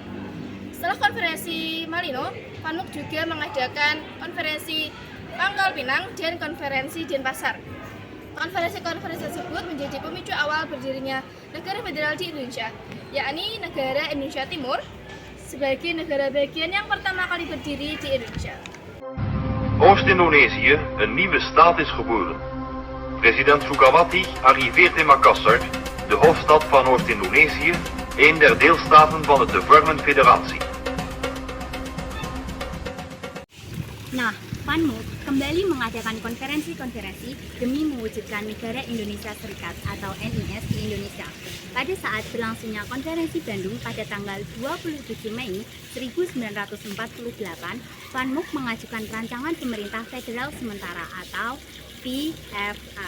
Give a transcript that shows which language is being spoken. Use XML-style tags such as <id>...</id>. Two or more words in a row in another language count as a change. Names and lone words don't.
<id>Setelah konferensi Malino, Van Mook juga mengadakan konferensi Pangkal Pinang dan konferensi Denpasar. Konferensi-konferensi tersebut menjadi pemicu awal berdirinya negara federal di Indonesia, yakni negara Indonesia Timur sebagai negara bagian yang pertama kali berdiri di Indonesia.</id> <nl>Oost-Indonesië, een nieuwe staat is geboren. President Sukawati arriveert in Makassar, de hoofdstad van Oost-Indonesië, een der deelstaten van het te vormen federatie.</nl> <id>Nah, Van Mook kembali mengadakan konferensi-konferensi demi mewujudkan negara Indonesia Serikat atau NIS di Indonesia. Pada saat berlangsungnya konferensi Bandung pada tanggal 27 Mei 1948, Van Mook mengajukan rancangan pemerintah federal sementara atau PFR.</id>